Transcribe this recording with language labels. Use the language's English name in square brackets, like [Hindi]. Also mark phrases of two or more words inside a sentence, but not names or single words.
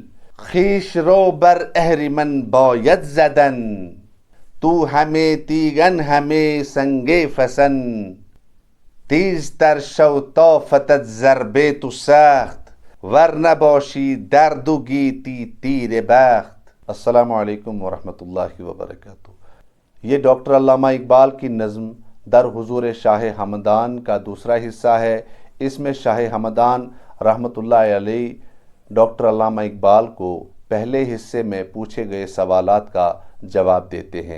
[Persian] خویش را بر اهریمن باید زدن، تو همه تیغن همه سنگ فسن. تیزتر شو تا فتد ضربه تو سخت، ور نباشی درد و گیتی تیر بخت. [Arabic] السلام علیکم ورحمۃ اللہ وبرکاتہ۔ [Urdu] یہ ڈاکٹر علامہ اقبال کی نظم در حضور شاہ ہمدان کا دوسرا حصہ ہے۔ اس میں شاہ ہمدان [Arabic] رحمۃ اللہ علیہ [Urdu] ڈاکٹر علامہ اقبال کو پہلے حصے میں پوچھے گئے سوالات کا جواب دیتے ہیں۔